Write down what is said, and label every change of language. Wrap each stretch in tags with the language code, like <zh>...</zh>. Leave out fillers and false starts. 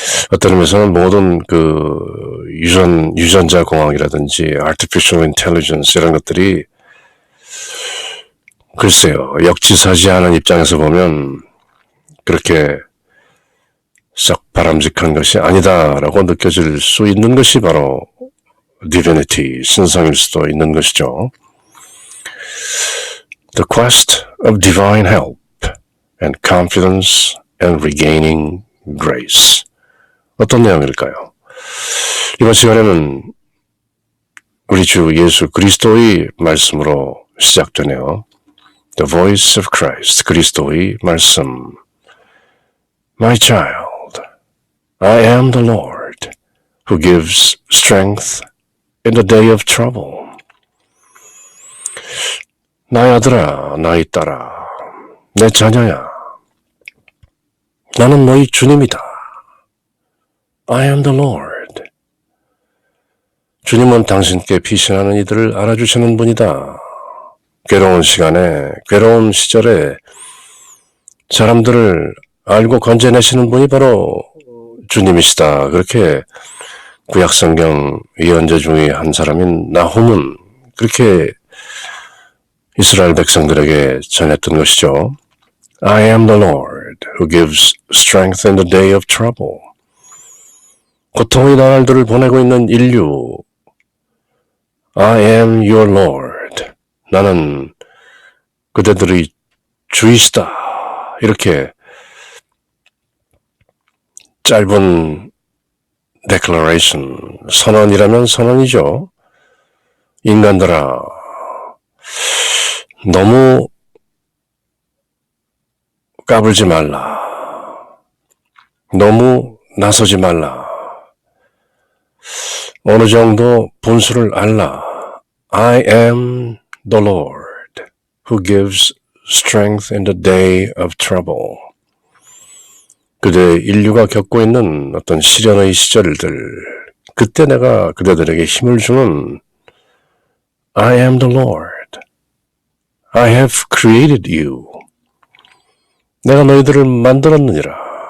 <ko>어떤 의미에서는 모든 그 유전자 공학이라든지 artificial intelligence 이런 것들이 글쎄요, 역지사지 않은 입장에서 보면 그렇게 썩 바람직한 것이 아니다라고 느껴질 수 있는 것이 바로 divinity, 신성일 수도 있는 것이죠.</ko> <en>The quest of divine help and confidence and regaining grace.</en> <ko>어떤 내용일까요? 이번 시간에는 우리 주 예수 그리스도의 말씀으로 시작되네요.</ko> <en>The voice of Christ,</en> <ko>그리스도의 말씀.</ko> <en>My child, I am the Lord who gives strength in the day of trouble.</en> <ko>나의 아들아, 나의 딸아, 내 자녀야, 나는 너희 주님이다.</ko> <en>I am the Lord.</en> <ko>주님은 당신께 피신하는 이들을 알아주시는 분이다. 괴로운 시간에, 괴로운 시절에 사람들을 알고 건져내시는 분이 바로 주님이시다. 그렇게 구약성경 예언자 중에 한 사람인 나훔은 그렇게 이스라엘 백성들에게 전했던 것이죠.</ko> <en>I am the Lord who gives strength in the day of trouble.</en> <ko>고통의 나날들을 보내고 있는 인류.</ko> <en>I am your Lord.</en> <ko>나는 그대들의 주이시다. 이렇게 짧은 declaration, 선언이라면 선언이죠. 인간들아, 너무 까불지 말라. 너무 나서지 말라. 어느 정도 분수를 알라.</ko> <en>I am the Lord who gives strength in the day of trouble.</en> <ko>그대 인류가 겪고 있는 어떤 시련의 시절들, 그때 내가 그대들에게 힘을 주는</ko> <en>I am the Lord. I have created you.</en> <ko>내가 너희들을 만들었느니라.</ko>